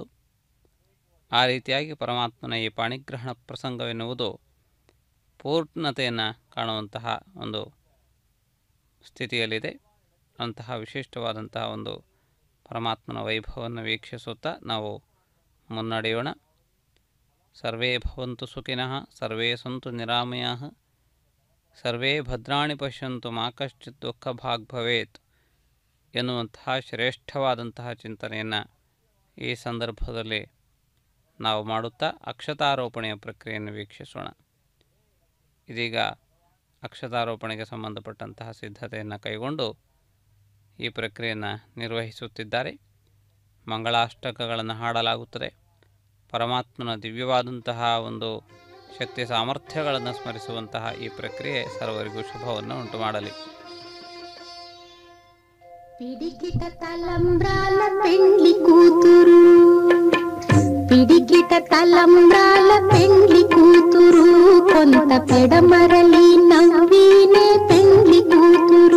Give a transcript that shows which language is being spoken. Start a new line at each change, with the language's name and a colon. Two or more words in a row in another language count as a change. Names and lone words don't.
Kannada: ಆ ರೀತಿಯಾಗಿ ಪರಮಾತ್ಮನ ಈ ಪಾಣಿಗ್ರಹಣ ಪ್ರಸಂಗವೆನ್ನುವುದು ಪೂರ್ಣತೆಯನ್ನು ಕಾಣುವಂತಹ ಒಂದು ಸ್ಥಿತಿಯಲ್ಲಿದೆ. ಅಂತಹ ವಿಶಿಷ್ಟವಾದಂತಹ ಒಂದು ಪರಮಾತ್ಮನ ವೈಭವವನ್ನು ವೀಕ್ಷಿಸುತ್ತಾ ನಾವು ಮುನ್ನಡೆಯೋಣ.
Sanskrit: ಸರ್ವೇ ಭವಂತು ಸುಖಿನಃ, ಸರ್ವೇ ಸಂತು ನಿರಾಮಯಾಃ, ಸರ್ವೇ ಭದ್ರಾಣಿ ಪಶ್ಯಂತು ಮಾ ಕಶ್ಚಿತ್ ದುಃಖ ಭಾಗ್ ಭವೇತ್
Kannada: ಎನ್ನುವಂತಹ ಶ್ರೇಷ್ಠವಾದಂತಹ ಚಿಂತನೆಯನ್ನು ಈ ಸಂದರ್ಭದಲ್ಲಿ ನಾವು ಮಾಡುತ್ತಾ ಅಕ್ಷತಾರೋಪಣೆಯ ಪ್ರಕ್ರಿಯೆಯನ್ನು ವೀಕ್ಷಿಸೋಣ. ಇದೀಗ ಅಕ್ಷತಾರೋಪಣೆಗೆ ಸಂಬಂಧಪಟ್ಟಂತಹ ಸಿದ್ಧತೆಯನ್ನು ಕೈಗೊಂಡು ಈ ಪ್ರಕ್ರಿಯೆಯನ್ನು ನಿರ್ವಹಿಸುತ್ತಿದ್ದಾರೆ. ಮಂಗಳಾಷ್ಟಕಗಳನ್ನು ಹಾಡಲಾಗುತ್ತದೆ. ಪರಮಾತ್ಮನ ದಿವ್ಯವಾದಂತಹ ಒಂದು ಶಕ್ತಿ ಸಾಮರ್ಥ್ಯಗಳನ್ನು ಸ್ಮರಿಸುವಂತಹ ಈ ಪ್ರಕ್ರಿಯೆ ಸರ್ವರಿಗೂ ಶುಭವನ್ನು ಉಂಟು ಮಾಡಲಿ.
Telugu: పిడికిట తలంబ్రాల పెండ్లి కూతురు, పిడికిట తలంబ్రాల పెండ్లి కూతురు, కొంత పెడమరలి నవ్వినే పెండ్లి కూతురు.